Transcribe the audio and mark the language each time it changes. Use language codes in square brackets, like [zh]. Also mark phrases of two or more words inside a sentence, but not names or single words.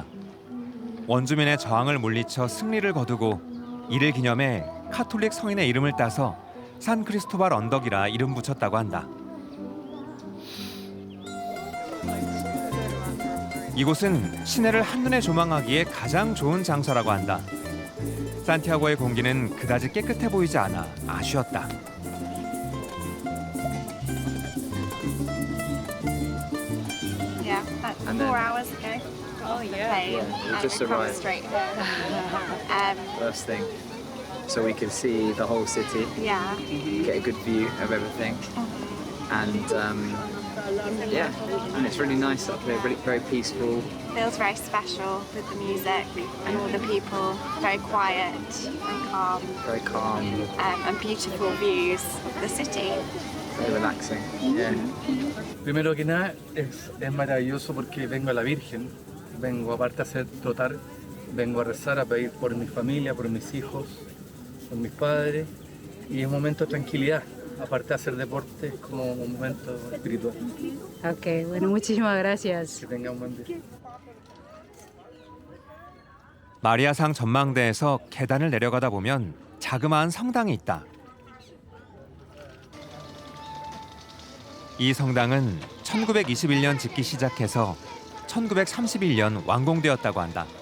[ko] 원주민의 저항을 물리쳐 승리를 거두고 이를 기념해 카톨릭 성인의 이름을 따서 산 크리스토발 언덕이라 이름 붙였다고 한다. 이곳은 시내를 한눈에 조망하기에 가장 좋은 장소라고 한다. 산티아고의 공기는 그다지 깨끗해 보이지 않아 아쉬웠다. [en] Yeah, that's And then- 4 hours ago. Oh The yeah. plane, we and just it comes arrived. straight here. First thing, so we can see the whole city, Yeah. get a good view of everything, and yeah, and it's really nice up here, really very peaceful. Feels very special with the music and all the people. Very quiet and calm, Very calm, and beautiful views of the city. very relaxing. Yeah. [es] Primero que nada es maravilloso porque vengo a la Virgen, vengo aparte a hacer trotar, vengo a rezar, a pedir por mi familia, por mis hijos, por mis padres y es un momento de tranquilidad, aparte de hacer deporte es como un momento espiritual. Ok, bueno, muchísimas gracias. Que tengan un buen día. [ko] 마리아상 전망대에서 계단을 내려가다 보면 자그마한 성당이 있다. 이 성당은 1921년 짓기 시작해서 1931년 완공되었다고 한다.